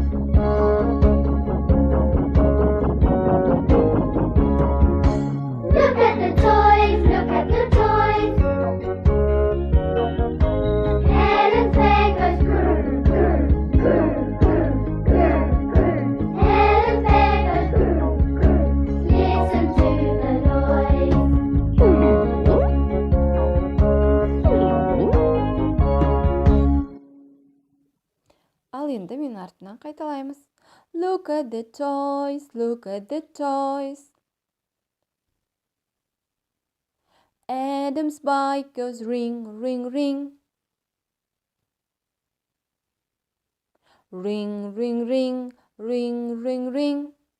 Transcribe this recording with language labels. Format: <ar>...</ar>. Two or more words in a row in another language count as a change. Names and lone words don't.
<en>Look at the toys, look at the toys. Helen's bag goes grr, grr, grr, grr, grr, grr. Helen's bag goes grr, grr. Listen to the noise.</en> <kk>Ал енді мен артынан қайталаймыз.</kk> <en>Look at the toys, look at the toys. Adam's bike goes ring, ring, ring. Ring, ring, ring, ring, ring, ring.</en>